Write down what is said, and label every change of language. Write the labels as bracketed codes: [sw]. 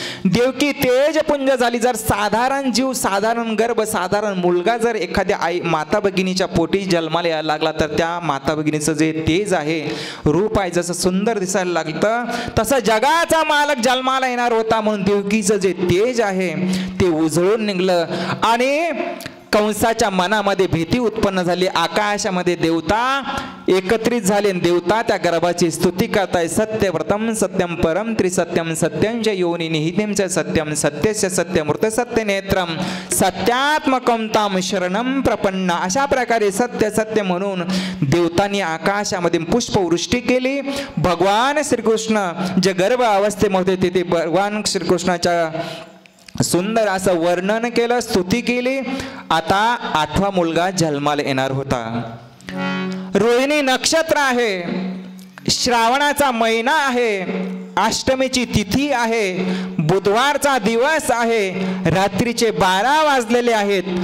[mr] देवकी तेजपुंज झाली. जर साधारण जीव, साधारण गर्भ, साधारण मुलगा जर एखाद्या आई माता भगिनीच्या पोटी जन्माला यायला लागला तर त्या माता भगिनीचं जे तेज आहे, रूप आहे, जसं सुंदर दिसायला लागतं तसं जगाचा मालक जन्माला येणार होता. म्हणून देवकीचं जे तेज आहे ते उजळून निघलं आणि कंसाच्या मनामध्ये भीती उत्पन्न झाली. आकाशामध्ये देवता एकत्रित झाले. देवता त्या गर्भाची स्तुती करताय. [sa] सत्यव्रतम सत्यम परम त्रिसत्यम सत्यंच योनी निहितेम च सत्यम सत्यस्य सत्यमूर्त सत्य नेत्रम सत्यात्मकम ताम शरणम प्रपन्ना. [mr] अशा प्रकारे सत्य सत्य म्हणून देवतांनी आकाशामध्ये पुष्पवृष्टी केली. भगवान श्रीकृष्ण जे गर्भ अवस्थेमध्ये होते ते भगवान श्रीकृष्णाच्या सुंदर असं वर्णन केलं, स्तुती केली. आता 8वा मुलगा जन्माला येणार होता. रोहिणी नक्षत्र आहे, श्रावणाचा महिना आहे, अष्टमीची तिथी आहे, बुधवारचा दिवस आहे, रात्रीचे 12 वाजलेले आहेत.